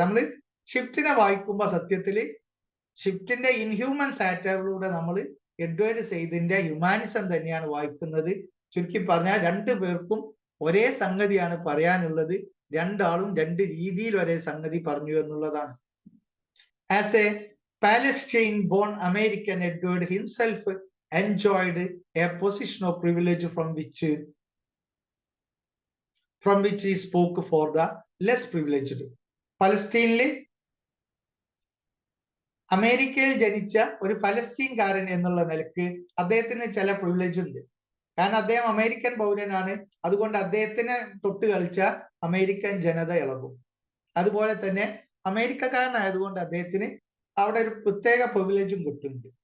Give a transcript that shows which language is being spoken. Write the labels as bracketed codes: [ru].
[ml] നമ്മൾ ഷിഫ്റ്റിനെ വായിക്കുമ്പോൾ സത്യത്തില് ഷിഫ്റ്റിന്റെ ഇൻഹ്യൂമൻ സാറ്റയറിലൂടെ നമ്മൾ എഡ്വേർഡ് സെയ്ദിന്റെ ഹ്യൂമാനിസം തന്നെയാണ് വായിക്കുന്നത്. ചുരുക്കി പറഞ്ഞാൽ രണ്ടു പേർക്കും ഒരേ സംഗതിയാണ് പറയാനുള്ളത്. രണ്ടാളും രണ്ട് രീതിയിൽ ഒരേ സംഗതി പറഞ്ഞു എന്നുള്ളതാണ്. [en] As a Palestine born American, Edward himself enjoyed a position of privilege from which he spoke for the less privileged. [ml] പലസ്തീനില് അമേരിക്കയിൽ ജനിച്ച ഒരു പലസ്തീൻകാരൻ എന്നുള്ള നിലക്ക് അദ്ദേഹത്തിന് ചില പ്രിവിലേജ് ഉണ്ട്. കാരണം അദ്ദേഹം അമേരിക്കൻ പൗരനാണ്. അതുകൊണ്ട് അദ്ദേഹത്തിന് തൊട്ട് കളിച്ച അമേരിക്കൻ ജനത ഇളകും. അതുപോലെ തന്നെ അമേരിക്കക്കാരനായതുകൊണ്ട് അദ്ദേഹത്തിന് അവിടെ ഒരു പ്രത്യേക പ്രിവിലേജും കിട്ടുന്നുണ്ട്.